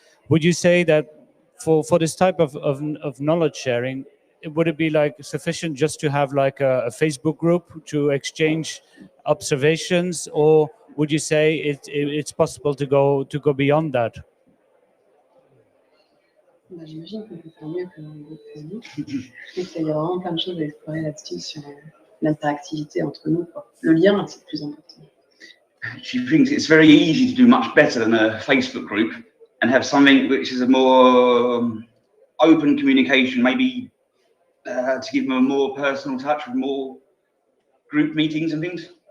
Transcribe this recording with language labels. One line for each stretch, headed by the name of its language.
English: Would you say that for this type of knowledge sharing, would it be like sufficient just to have like a Facebook group to exchange observations, or would you say it's possible to go beyond that?
French: J'imagine qu'on peut faire mieux que le groupe Facebook. Je trouve qu'il y a vraiment plein de choses à explorer là-dessus sur l'interactivité entre nous, quoi. Le lien, c'est le plus important.
English: She thinks it's very easy to do much better than a Facebook group and have something which is a more open communication, maybe to give them a more personal touch with more group meetings and things.